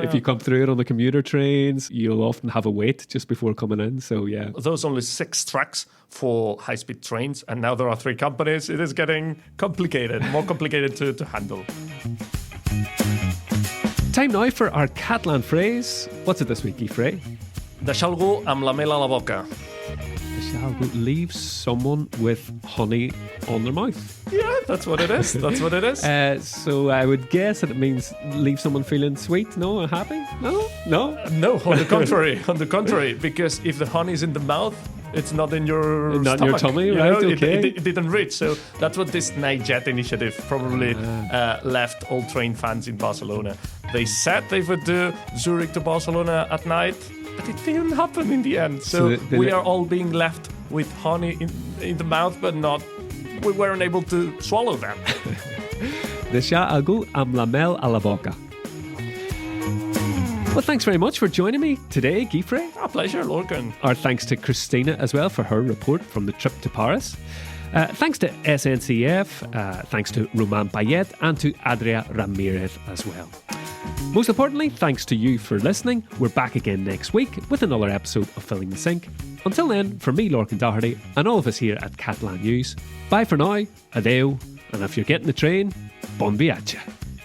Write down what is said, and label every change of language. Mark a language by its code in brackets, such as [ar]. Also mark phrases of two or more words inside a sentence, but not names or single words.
[en] If you come through it on the commuter trains, you'll often have a wait just before coming in. So, yeah. There's only 6 tracks for high-speed trains, and now there are 3 companies. It is getting complicated, more complicated to handle. Time now for our Catalan phrase. What's it this week, Guifré? [ca] Deixar algú amb la mel a la boca. [en] Leave someone with honey on their mouth. Yeah, that's what it is. So I would guess that it means leave someone feeling sweet, no, happy? No. On the contrary, because if the honey is in the mouth, it's not in your stomach. Not in your tummy, right? Okay. It didn't reach. So that's what this Night Jet initiative probably left all train fans in Barcelona. They said they would do Zurich to Barcelona at night, but it didn't happen in the end. So we are all being left with honey in the mouth, but we weren't able to swallow them. [ca] Deixar algú amb la mel a la boca. [en] Well, thanks very much for joining me today, Guifré. A pleasure, Lorcan. Our thanks to Cristina as well for her report from the trip to Paris. Thanks to SNCF, thanks to Romain Payet and to Adrià Ramirez as well. Most importantly, thanks to you for listening. We're back again next week with another episode of Filling the Sink. Until then, from me, Lorcan Doherty, and all of us here at Catalan News, bye for now, adeu, and if you're getting the train, [ca] bon viatge.